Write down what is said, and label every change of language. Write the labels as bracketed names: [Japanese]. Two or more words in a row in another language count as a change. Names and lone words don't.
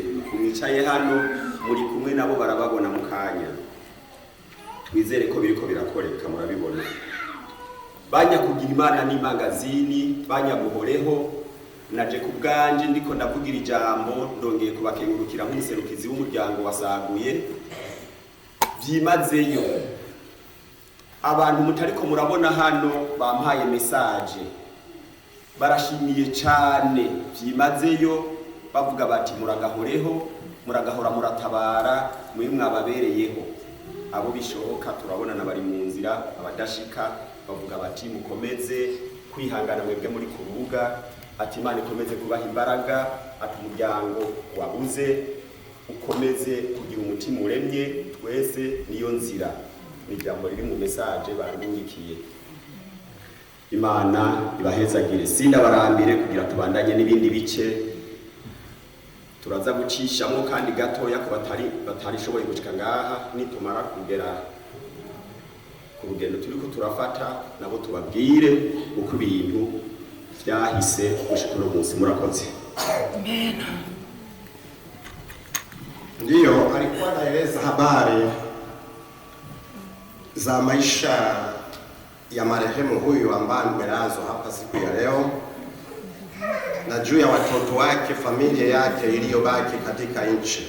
[Rundi] Mwicaye hano muri kumwe nabo barababona mu kanya. Twizere ko biriko birakoreka, murabibona. Banya kugira Imana n'imangazini, banya guhoreho. Naje ku bwanje ndiko ndavugira ijambo, ndongeye kubakengurukira nk'umuserukizi w'umuryango wasaguye. Byimazeyo abantu mutariko murabona hano bampaye message, barashimiye cyane. Byimazeyo bavuga bati muragahoreho, muragahora muratabara, mwe mwababereyeho. Abo bishoboka turabona nabari mu nzira, abadashika bavuga bati mukomeze kwihangana mwebwe muri kurubuga, ati Imana ikomeze kubaha imbaraga, ati umuryango wabuze ukomeze kugira umutima uremye, twese niyo nzira. Ijambo riri mu message barungikiye. Imana ibahezagire, sinda barambire kugira tubandanye n'ibindi bice turaza gucishamo kandi gatoya ko batari shoboye gushika ngaha. Nitumara kugera ku rugendo turiko turafata nabo tubabwire uko ibintu byahise gushika no munsi. Murakoze. Amen. [Swahili] Ndiyo, alikuwa anaeleza habari za maisha ya marehemu huyu ambaye amelazwa hapa siku ya leo, na juu ya watoto wake, familia yake iliyobaki katika nchi.